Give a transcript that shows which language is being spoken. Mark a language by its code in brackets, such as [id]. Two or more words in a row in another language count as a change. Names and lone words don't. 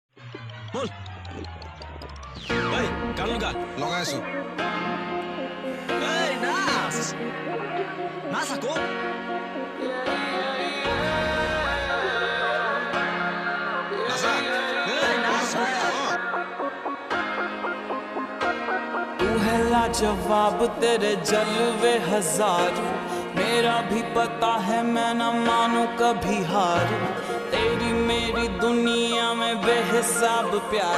[as] বল এই গান লগাই আছো এই নাচ নাচ আকৌ [hi] जवाब तेरे जलवे हजार मेरा भी पता है मैं न मानू कभी हार तेरी मेरी दुनिया में बेहिसाब प्यार